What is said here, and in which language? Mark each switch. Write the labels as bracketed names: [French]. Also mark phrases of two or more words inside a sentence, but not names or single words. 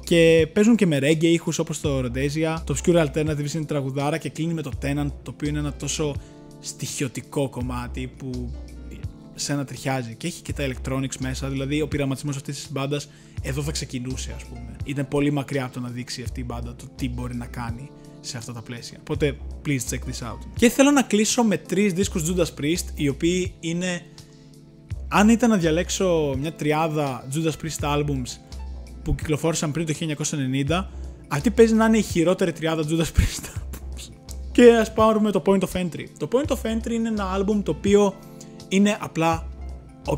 [Greek] Και παίζουν και με reggae ήχους όπως το Rhodesia. Το Obscure Alternatives είναι τραγουδάρα και κλείνει με το Tenant, το οποίο είναι ένα τόσο στοιχειωτικό κομμάτι που σε να τριχιάζει. Και έχει και τα electronics μέσα, δηλαδή ο πειραματισμός αυτής της μπάντας εδώ θα ξεκινούσε, ας πούμε. Ήταν πολύ μακριά από το να δείξει αυτή η μπάντα το τι μπορεί να κάνει σε αυτά τα πλαίσια. Οπότε, [English] please check this out. [Greek] Και θέλω να κλείσω με 3 δίσκους Judas Priest, οι οποίοι είναι. Αν ήταν να διαλέξω μια τριάδα Judas Priest albums που κυκλοφόρησαν πριν το 1990, αυτή παίζει να είναι η χειρότερη τριάδα Judas Priest albums. Και ας πάρουμε το Point of Entry. Το Point of Entry είναι ένα album το οποίο είναι απλά ok.